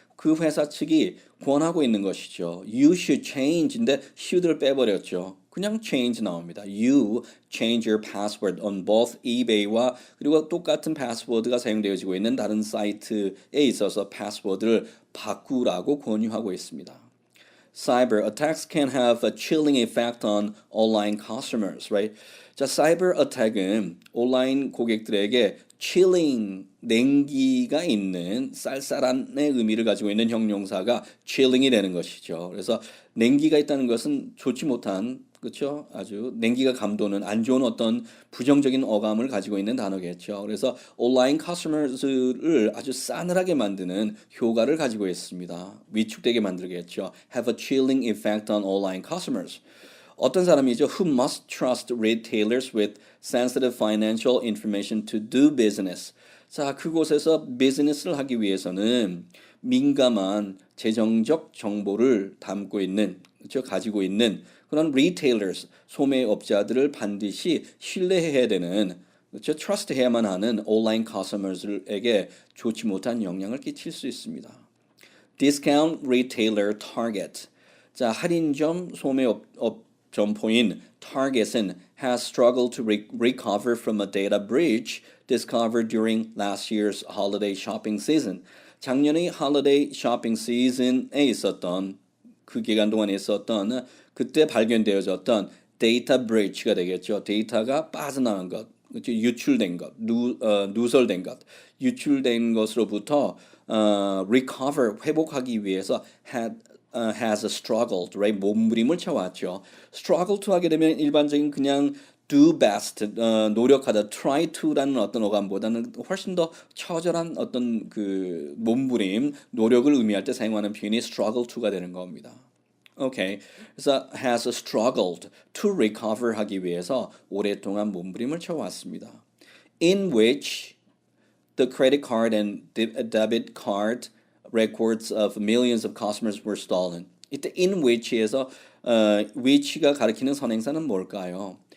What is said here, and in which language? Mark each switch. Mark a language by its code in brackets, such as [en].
[ko] 그 회사 측이 권하고 있는 것이죠. [en] You should change인데 should를 [ko] 빼버렸죠. 그냥 change 나옵니다. [en] You change your password on both eBay [ko] 와 그리고 똑같은 패스워드가 사용되어지고 있는 다른 사이트에 있어서 패스워드를 바꾸라고 권유하고 있습니다. [en] Cyber attacks can have a chilling effect on online customers, right? [ko] 자, 사이버 어택은 온라인 고객들에게 chilling, 냉기가 있는 쌀쌀한의 의미를 가지고 있는 형용사가 chilling이 되는 것이죠. 그래서 냉기가 있다는 것은 좋지 못한 그렇죠? 아주 냉기가 감도는 안 좋은 어떤 부정적인 어감을 가지고 있는 단어겠죠. 그래서 온라인 커스터머즈를 아주 싸늘하게 만드는 효과를 가지고 있습니다. 위축되게 만들겠죠. [en] Have a chilling effect on online customers. [ko] 어떤 사람이죠? [en] Who must trust retailers with sensitive financial information to do business. [ko] 자, 그곳에서 비즈니스를 하기 위해서는 민감한 재정적 정보를 담고 있는, 그렇죠? 가지고 있는 그런 retailers, 소매업자들을 반드시 신뢰해야 되는, 그렇죠? trust해야만 하는 온라인 커스터머즈에게 좋지 못한 영향을 끼칠 수 있습니다. [en] Discount retailer Target. [ko] 자, 할인점 소매업 점포인 [en] Target은 has struggled to recover from a data breach discovered during last year's holiday shopping season. [ko] 작년의 [en] holiday shopping season [ko] 에 있었던 그 기간 동안에 있었던 그때 발견되어졌던 데이터 breach가 되겠죠. 데이터가 빠져나간 것, 그렇죠? 유출된 것, 누설된 것, 유출된 것으로부터 recover 회복하기 위해서 [en] has struggled, [ko] right? 몸부림을 쳐왔죠. struggle to 하게 되면 일반적인 그냥 do best, 노력하다, try to라는 어떤 어감보다는 훨씬 더 처절한 어떤 그 몸부림, 노력을 의미할 때 사용하는 표현이 struggle to가 되는 겁니다. 오케이. 그래서 [en] has struggled to recover [ko] 하기 위해서 오랫동안 몸부림을 쳐왔습니다. [en] In which the credit card and debit card records of millions of customers were stolen. [ko] 이때 in which에서 which가 가리키는 선행사는 뭘까요?